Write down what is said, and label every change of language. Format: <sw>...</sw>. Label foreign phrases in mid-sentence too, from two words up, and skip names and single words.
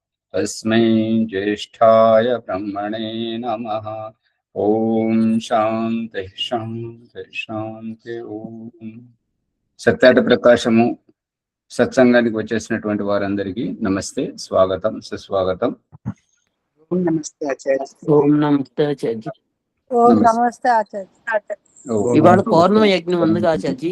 <sa>तस्मै ज्येष्ठाय ब्रह्मणे नमः। ओम शांति शांति शांति ओम।</sa> <te>సత్యాట ప్రకాశము సత్సంగానికి వచ్చేసినటువంటి వారందరికీ నమస్తే, స్వాగతం, సుస్వాగతం. ఓం నమస్తే ఆచార్య. ఓం నమస్తే ఆచార్య. ఓం నమస్తే ఆచార్య. ఇవాళ పౌర్ణమి యజ్ఞం ఉంది ఆచార్య.</te>